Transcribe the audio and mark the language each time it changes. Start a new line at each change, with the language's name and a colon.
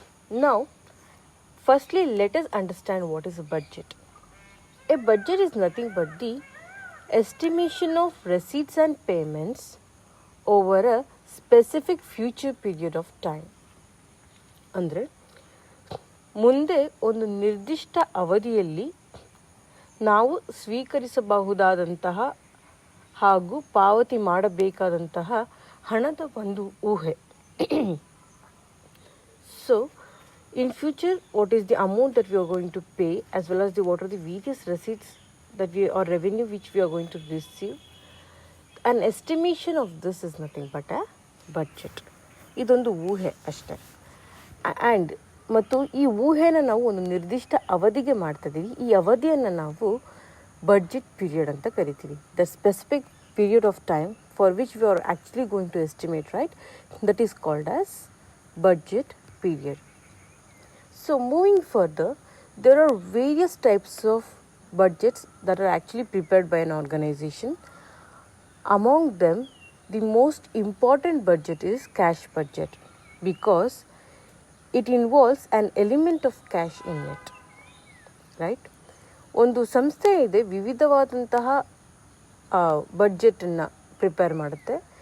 English: Now, firstly, let us understand what is a budget. A budget is nothing but the estimation of receipts and payments over a specific future period of time.
Kannada: ಅಂದರೆ ಮುಂದೆ ಒಂದು ನಿರ್ದಿಷ್ಟ ಅವಧಿಯಲ್ಲಿ ನಾವು ಸ್ವೀಕರಿಸಬಹುದಾದಂತಹ ಹಾಗೂ ಪಾವತಿ ಮಾಡಬೇಕಾದಂತಹ ಹಣದ ಒಂದು ಊಹೆ.
English: So in future, what is the amount that we are going to pay, as well as what are the various receipts that we or revenue which we are going to receive. An estimation of this is nothing but a budget.
Kannada: ಇದೊಂದು ಊಹೆ ಅಷ್ಟೇ. And ಮತ್ತು ಈ ಊಹೆನ ನಾವು ಒಂದು ನಿರ್ದಿಷ್ಟ ಅವಧಿಗೆ ಮಾಡ್ತಿದ್ದೀವಿ. ಈ ಅವಧಿಯನ್ನು ನಾವು ಬಡ್ಜೆಟ್ ಪೀರಿಯಡ್ ಅಂತ ಕರಿತೀವಿ.
English: The specific period of time for which we are actually going to estimate, right? That is called as budget period. So moving further, there are various types of budgets that are actually prepared by an organization. Among them, the most important budget is cash budget because it involves an element of cash in it, right?
Kannada: ಒಂದು ಸಂಸ್ಥೆ ಇದೆ, ವಿವಿಧವಾದಂತಹ ಬಡ್ಜೆಟನ್ನು prepare ಮಾಡುತ್ತೆ.